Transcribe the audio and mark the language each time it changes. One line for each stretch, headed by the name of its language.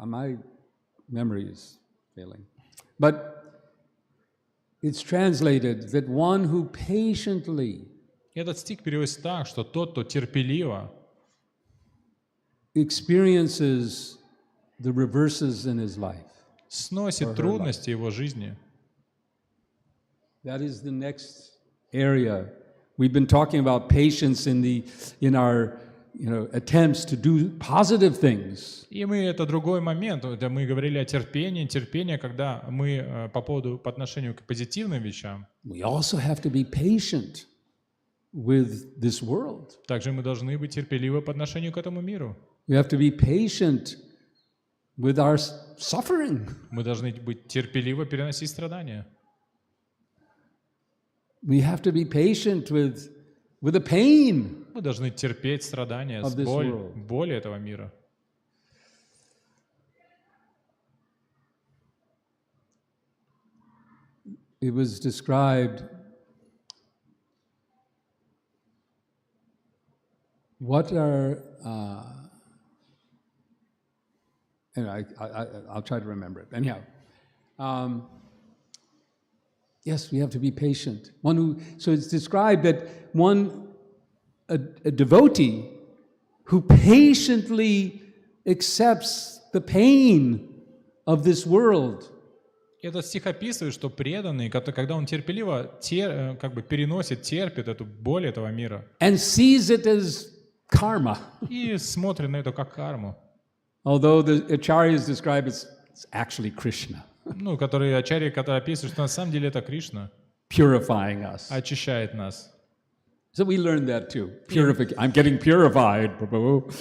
English: My memory is failing, but it's translated that one who patiently
Russian: Этот стих переводится так, что тот, кто терпеливо
English: experiences the reverses in his life.
Russian: сносит трудности его жизни.
English: That is the next area. We've been talking about patience in our attempts to do positive things.
Russian: И это другой момент. Это мы говорили о терпении. Терпение, когда мы по отношению к позитивным вещам.
English: We also have to be patient with this world.
Russian: Также мы должны быть терпеливы по отношению к этому миру.
English: We have to be patient with our suffering.
Russian: Мы должны быть терпеливы переносить страдания.
English: We have to be patient with the pain.
Russian: Мы должны терпеть страдания, боль этого мира.
English: It was described what are anyway, I'll try to remember it. Anyhow, yes, we have to be patient. So it's described that a devotee who patiently accepts the pain of this world.
Russian: Этот стих описывает, что преданный, когда он терпеливо как бы переносит, терпит эту боль этого мира.
English: And sees it as karma.
Russian: И смотрит на это как карму.
English: Although the acharyas describe it's actually Krishna.
Russian: Ну, который ачарьи, который описывает, что на самом деле это Кришна.
English: Purifying us.
Russian: Очищает нас.
English: So we learned that too. I'm getting purified, Prabhu.